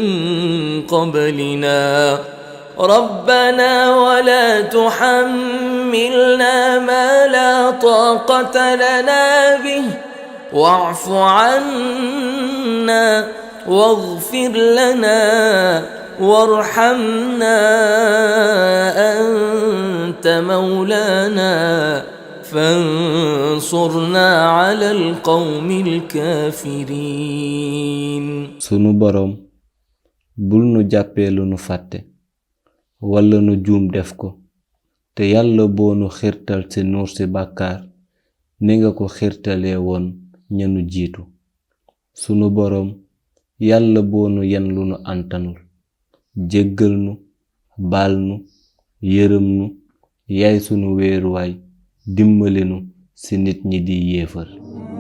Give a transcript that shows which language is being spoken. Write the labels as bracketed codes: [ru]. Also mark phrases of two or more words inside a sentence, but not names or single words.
[ar] قبلنا ربنا ولا تحملنا ما لا طاقة لنا به واعف عنا واغفر لنا وارحمنا أنت مولانا فانصرنا على القوم الكافرين. [wo] sunu boroom bul nu jàppee lu nu fàtte walla nu juum def ko te yàlla boo nu xirtal ci nuur ci bàkkaar ni nga ko xirtalee woon ñanu jiitu. sunu boroom yàlla boo nu yen lu nu antanul jéggal nu baal nu yërëm nu yaay sunu wéeruwaay dimbali nu ci nit ñi di yéefar.